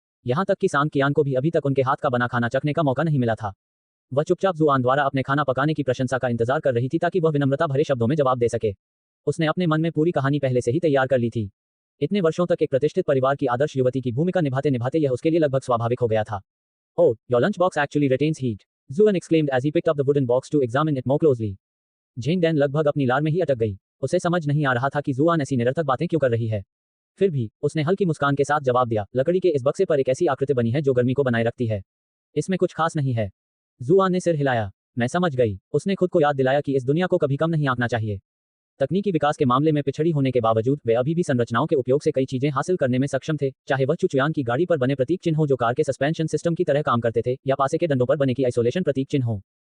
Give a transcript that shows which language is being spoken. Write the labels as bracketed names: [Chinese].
[Hindi] यहाँ तक कि सांग कियान को भी अभी तक उनके हाथ का बना खाना चखने का मौका नहीं मिला था। वह चुपचाप जुआन द्वारा अपने खाना पकाने की प्रशंसा का इंतजार कर रही थी ताकि वह विनम्रता भरे शब्दों में जवाब दे सके। उसने अपने मन में पूरी कहानी पहले से ही तैयार कर ली थी। इतने वर्षों तक एक प्रतिष्ठित परिवार की आदर्श युवती की भूमिका निभाते निभाते यह उसके लिए लगभग स्वाभाविक हो गया था। [English] Oh, your lunchbox actually retains heat, Zuan exclaimed as he picked up the wooden box to examine it more closely. [Hindi] Zheng Dan लगभग अपनी लार में ही अटक गई। उसे समझ नहीं आ रहा था कि जुआन ऐसी निरर्थक बातें क्यों कर रही है। फिर भी उसने हल्की मुस्कान के साथ जवाब दिया, लकड़ी के इस बक्से पर एक ऐसी आकृति बनी है जो गर्मी को बनाए रखती है। इसमें कुछ खास नहीं है। जुआन ने सिर हिलाया। मैं समझ गई। उसने खुद को याद दिलाया कि इस दुनिया को कभी कम नहीं आंकना चाहिए। तकनीकी विकास के मामले में पिछड़ी होने के बावजूद वे अभी भी संरचनाओं के उपयोग से कई चीजें हासिल करने में सक्षम थे, चाहे वह चुचुयांग की गाड़ी पर बने प्रतीक चिन्ह हो जो कार के सस्पेंशन सिस्टम की तरह काम करते थे, या पासे के डंडों पर बने की आइसोलेशन प्रतीक चिन्ह हो।